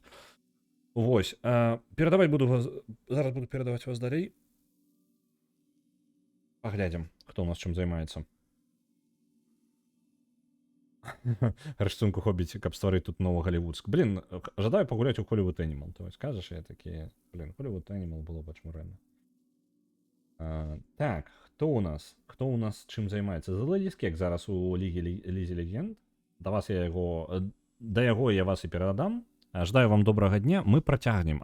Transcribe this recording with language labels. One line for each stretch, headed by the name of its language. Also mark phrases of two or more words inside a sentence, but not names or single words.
Belarusian: Вось, перадаваць буду вас... Зараз буду перадаваць вас далей. Паглядзім, хто ў нас чым займаецца. Рыштунку хобіць, каб стварыць тут новы галівудск. Блін, жадаю пагуляць у Hollywood Animal.
Russian: То есть,
Belarusian: кажаш, я такі... Блін, Hollywood Animal было б ачмурэнна. Так, хто ў нас? Хто ў нас чым займаецца? The Ladies Cake зараз у Лігі Легенд. Да яго я вас і перадам. Жадаю вам добрага дня. Мы працягнем.